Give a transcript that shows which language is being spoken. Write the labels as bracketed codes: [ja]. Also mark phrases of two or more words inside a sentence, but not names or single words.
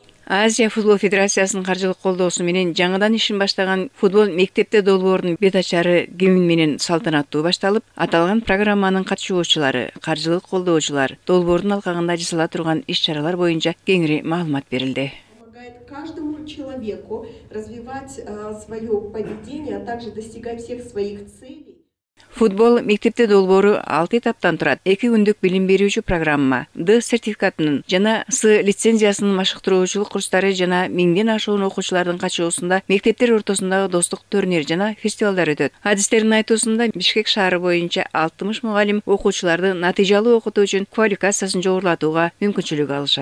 [ky] Азия футбол федерациясынын каржылык колдоосу менен жаңыдан ишин баштаган футбол мектепте долбоорунун бет ачары кемин менен салтанаттуу башталып, аталган программанын катышуучулары, каржылык колдоочулар долбоордун алкагында жасала турган иш-чаралар боюнча кеңири маалымат берилди. [ru] Каждому человеку развивать свое поведение, а также достигать всех своих целей. [ky] Футбол мектепте долбоору 6 этаптан турат. 2 күндүк билим берүүчү программа, Д сертификатынын жана С лицензиясынын машыктыруучулук курстары жана 1000ден ашуун окуучулардын катышуусунда мектептер ортосундагы достук турнир жана фестивалдар өтөт. Адистердин айтуусунда Бишкек шаары боюнча 60 мугалим окуучуларды натыйжалуу окутуу үчүн квалификациясын жогорулатууга мүмкүнчүлүк алышат.